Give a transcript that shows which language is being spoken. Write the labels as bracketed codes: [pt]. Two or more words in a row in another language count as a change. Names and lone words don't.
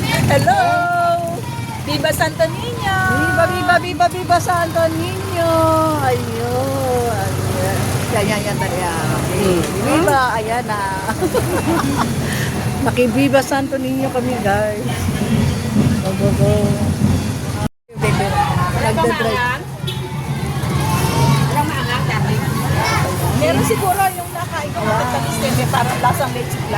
[es] Hello! Viva Santo Niño! Viva, viva, viva, viva Santo Niño! [tl] Ayun. Yan, talaga. Viva, ayan na. Nakiviva Santo Niño kami, guys. Go. Nagdadrive. Meron siguro yung nakain ko matatamis din, parang lasang leche lang.